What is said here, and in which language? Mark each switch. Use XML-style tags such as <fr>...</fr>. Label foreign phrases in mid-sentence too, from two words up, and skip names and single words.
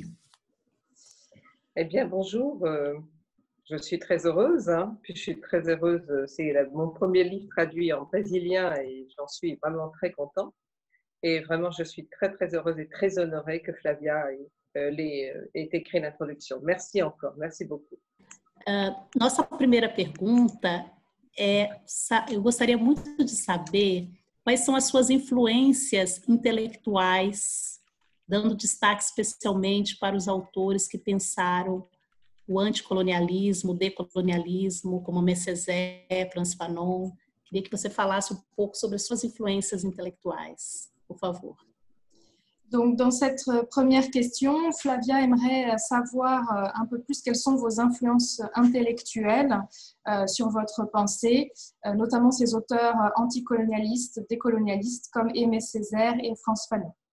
<fr>Eh bien, bonjour. Je suis très heureuse. Puis je suis très heureuse. C'est mon premier livre traduit en brésilien et j'en suis vraiment très contente. Et vraiment, je suis très, très heureuse et très honorée que Flavia ait écrit l'introduction. Merci encore. Merci beaucoup.</fr> <pt>Nossa primeira pergunta eu gostaria muito de saber quais são as suas influências intelectuais, dando destaque especialmente para os autores que pensaram o anticolonialismo, o decolonialismo, como Aimé Césaire, Frantz Fanon. Queria que você falasse um pouco sobre as suas influências intelectuais, por favor.</pt> <fr>Donc, dans cette première question, Flavia aimerait savoir un peu plus quelles sont vos influences intellectuelles sur votre pensée, notamment ces auteurs anticolonialistes, décolonialistes comme Aimé Césaire et Frantz Fanon.</fr>